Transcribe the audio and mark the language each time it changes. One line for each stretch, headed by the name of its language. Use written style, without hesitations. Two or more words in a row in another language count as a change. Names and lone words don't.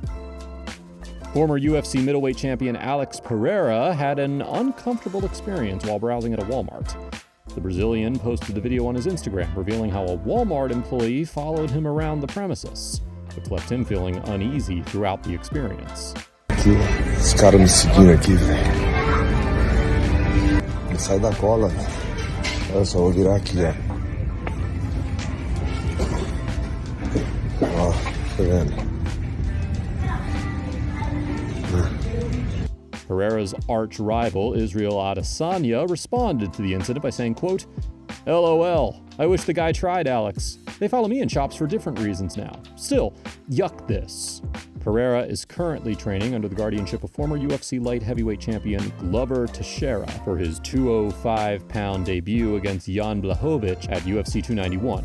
English: Former UFC middleweight champion Alex Pereira had an uncomfortable experience while browsing at a Walmart. The Brazilian posted a video on his Instagram revealing how a Walmart employee followed him around the premises, which left him feeling uneasy throughout the experience.
Portuguese: Os caras me seguindo aqui, velho. Não sai da cola, velho.
Italian: Adesso lo dirà chi è.
English: Pereira's arch rival, Israel Adesanya, responded to the incident by saying, quote, LOL, I wish the guy tried, Alex. They follow me in shops for different reasons now. Still, yuck this. Pereira is currently training under the guardianship of former UFC light heavyweight champion Glover Teixeira for his 205-pound debut against Jan Blachowicz at UFC 291.